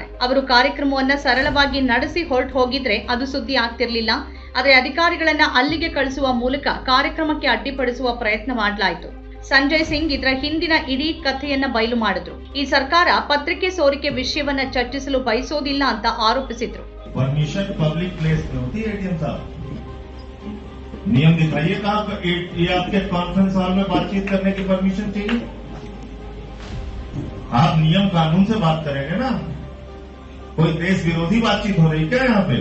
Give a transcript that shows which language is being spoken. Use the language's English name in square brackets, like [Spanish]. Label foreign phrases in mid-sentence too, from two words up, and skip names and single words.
[Kannada] ಅವರು ಕಾರ್ಯಕ್ರಮವನ್ನ ಸರಳವಾಗಿ ನಡೆಸಿ ಹೊರಟು ಹೋಗಿದ್ರೆ ಅದು ಸುದ್ದಿ ಆಗ್ತಿರ್ಲಿಲ್ಲ. ಆದರೆ ಅಧಿಕಾರಿಗಳನ್ನ ಅಲ್ಲಿಗೆ ಕಳಿಸುವ ಮೂಲಕ ಕಾರ್ಯಕ್ರಮಕ್ಕೆ ಅಡ್ಡಿಪಡಿಸುವ ಪ್ರಯತ್ನ ಮಾಡಲಾಯಿತು. ಸಂಜಯ್ ಸಿಂಗ್ ಇದರ ಹಿಂದಿನ ಇಡೀ ಕಥೆಯನ್ನ ಬಯಲು ಮಾಡಿದ್ರು. ಈ ಸರ್ಕಾರ ಪತ್ರಿಕೆ ಸೋರಿಕೆ ವಿಷಯವನ್ನ ಚರ್ಚಿಸಲು ಬಯಸೋದಿಲ್ಲ ಅಂತ ಆರೋಪಿಸಿದ್ರು. [English] permission public place [Hindi] में होती है एटीएम साहब, नियम दिखाइए कहाँ ये आपके [English] conference hall [Hindi] में बातचीत करने की परमिशन चाहिए? आप नियम कानून से बात करेंगे ना। कोई देश विरोधी बातचीत हो रही क्या यहाँ पे?